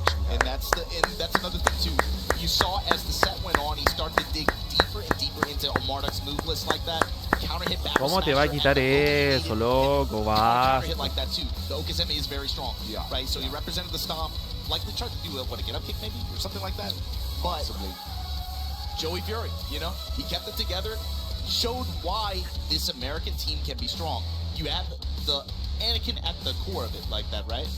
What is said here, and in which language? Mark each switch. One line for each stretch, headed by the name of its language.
English: And that's another thing too. You saw as the set went on, he started to dig deeper and deeper into Marduk's move list like that. Counter hit back.
Spanish: ¿Cómo te va a quitar eso, loco? Va.
English: Counter hit like that too. The Okazeme is very strong, right? So he represented the stomp. Likely tried to do a get up kick maybe or something like that. But Joey Fury, you know, he kept it together, showed why this American team can be strong. You have the Anakin at the core of it like that, right?